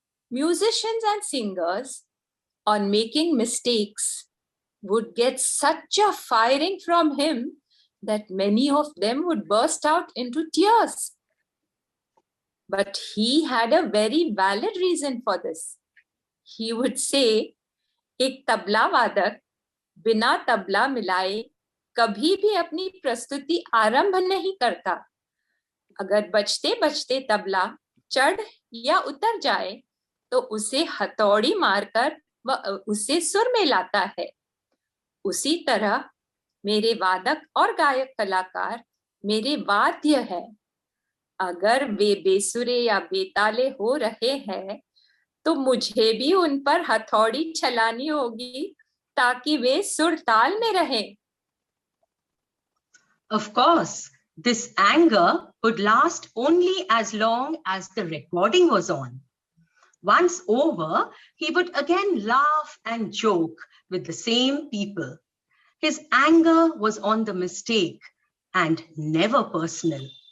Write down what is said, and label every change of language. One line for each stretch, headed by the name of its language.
English: Musicians and singers, on making mistakes, would get such a firing from him that many of them would burst out into tears. But he had a very valid reason for this. He would say,
Hindi: एक तबला वादक बिना तबला मिलाए कभी भी अपनी प्रस्तुति आरंभ नहीं करता। अगर बजते बजते तबला चढ़ या उतर जाए तो उसे हथौड़ी मारकर वह उसे सुर में लाता है। उसी तरह मेरे वादक और गायक कलाकार मेरे वाद्य है। अगर वे बेसुरे या बेताले हो रहे हैं तो मुझे भी उन पर हथौड़ी चलानी होगी ताकि वे सुर ताल में रहें।
English: Of course, this anger would last only as long as the recording was on. Once over, he would again laugh and joke with the same people. His anger was on the mistake and never personal.